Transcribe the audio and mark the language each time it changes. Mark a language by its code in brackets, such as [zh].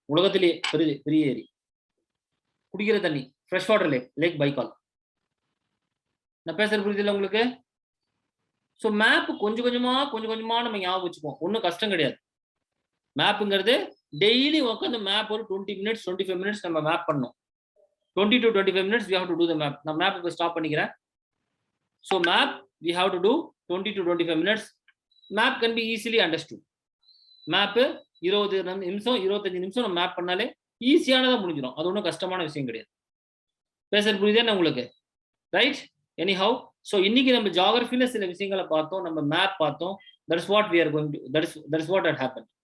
[ta] உலகத்திலேயே பெரிய ஏரி, குடிக்கிற தண்ணி ஃப்ரெஷ் வாட்டர் லேக், லேக் பைக்கால். நான் பேசுறது புரியுது உங்களுக்கு? ஸோ மேப் கொஞ்சம் கொஞ்சமா நம்ம ஞாபகம் வச்சுப்போம், ஒன்றும் கஷ்டம் கிடையாது. மேப்புங்கிறது டெய்லி உட்காந்து மேப் ஒரு 20 மினிட்ஸ் 25 மினிட்ஸ் நம்ம மேப் பண்ணணும். [en] 20 to 25 minutes we have to do the map. [ta] நான் மேப் இப்போ ஸ்டாப் பண்ணிக்கிறேன். [en] So map we have to do 20 to 25 minutes. Map can be easily understood. [ta] Map 20 நிமிஷம் 25 நிமிஷம் நம்ம மேப் பண்ணாலே ஈஸியானதா முடிஞ்சிடும். அது ஒன்றும் கஷ்டமான விஷயம் கிடையாது. பேசுறது புரியுதா உங்களுக்கு? ரைட்? எனிஹவ், ஸோ இன்னைக்கு நம்ம ஜியாகிரபில சில விஷயங்களை பார்த்தோம், நம்ம மேப் பார்த்தோம். [en] That is what we are going to, that is what had happened.